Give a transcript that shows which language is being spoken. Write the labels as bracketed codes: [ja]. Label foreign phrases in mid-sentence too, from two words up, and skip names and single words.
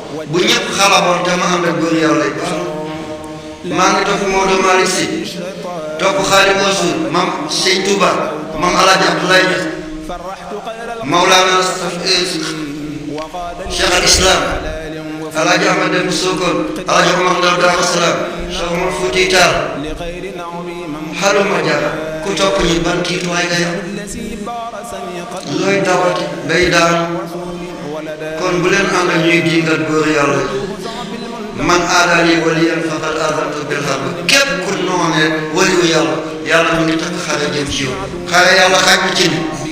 [wo] Bu ñëpp xalaboon te ma ànd ak góor Yàlla yi baax. Maa ngi topp Maodo Malick Sy, topp Xaadimu Rasuul, Maam Sëñ Touba, Maam El Hadj Abdoulaye Niass, Maulana Cheikh al Islam, El Hadj Ahmed Dem Sokone, El Hadj Omar Ndaw Darou Salam, Cheikh Omar Fouti Tall. Haluma Jara, ku topp ñi ban tiituwaay nga yor? Looy dawati bay daanu? Kon bu leen ànd ak ñuy diingat góor Yàlla yi. [ar] "من عادى لي وليا فقد آذنته بالحرب." [wo] Képp ku noonee waliyu Yàlla, Yàlla mu ngi takk xare jëm ci yow. Xare Yàlla xaj na ci nit.